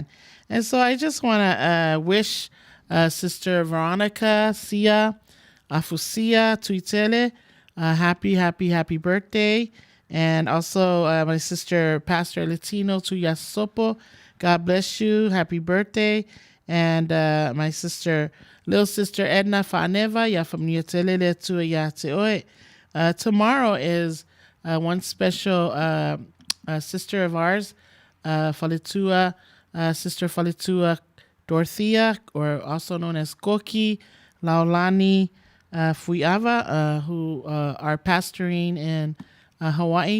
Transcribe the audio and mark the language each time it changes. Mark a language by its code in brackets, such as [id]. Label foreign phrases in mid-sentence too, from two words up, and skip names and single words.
[en] And so I just want to wish Sister Veronica Sia Afusia Tuitele happy birthday. And also my sister Pastor Latino Tuyasopo, God bless you, happy birthday. And my little sister Edna Faneva ya from Niatelele tu ya te oe. Tomorrow is one special sister of ours, Falitua, Sister Falitua Dorothea, or also known as Koki Laulani Fuiava, who are pastoring in Hawaii.